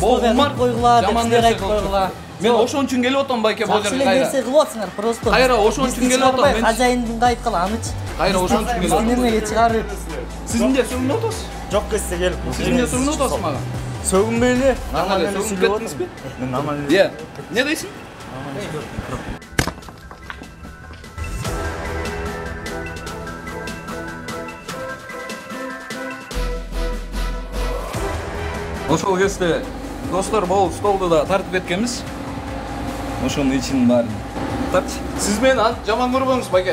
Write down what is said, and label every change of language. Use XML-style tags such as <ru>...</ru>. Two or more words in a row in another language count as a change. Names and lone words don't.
<ky>Балдарга койгула, жаман нерсе койгула. Мен ошон үчүн келип атам байке бул жерге кайра. Нерсе кылып атсыңар просто. Кайра ошон үчүн келип атам мен. Хозяиндин айткыла анычы. Кайра ошон үчүн келип атам. Эмнеге чыгарып? Сиз эмне сөгүнүп атасыз? Жок кесте келип. Сиз эмне сөгүнүп атасыз мага? Сөгүнбөй эле. Нормально сөгүнүп кеттиңизби? Мен нормально.</ky> <kk>Иә. Не дейсиң?</kk> <ky>Ошол кезде достор бул столду да тартып кеткенбиз. Ошонун ичинин баарын тартчы. Сиз мени жаман көрбөңүз байке.</ky>